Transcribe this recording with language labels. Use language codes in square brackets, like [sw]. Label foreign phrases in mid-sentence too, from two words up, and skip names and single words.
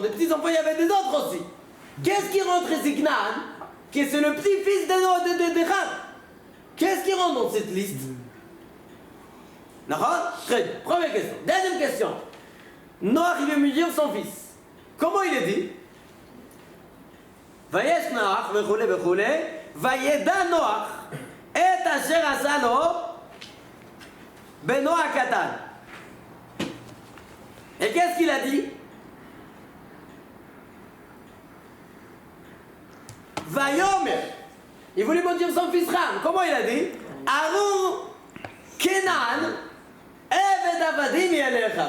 [fr] Des petits-enfants, il y avait des autres aussi. Qu'est-ce qui rentre ici, Kenan? Qui c'est le petit-fils de Ham. Qu'est-ce qui rentre dans cette liste? D'accord? Très bien. Première question. Deuxième question. Noach, il veut mourir son fils. Comment il est dit? [he] וייקץ נח, וכולי, וכולי, וידע נח, את אשר עשה לו, בנו הקטן. [fr] Et qu'est-ce qu'il a dit? Vayomer. Il voulait maudire son fils Ram. Comment il a dit? [he] ארור כנען, עבד עבדים ילך.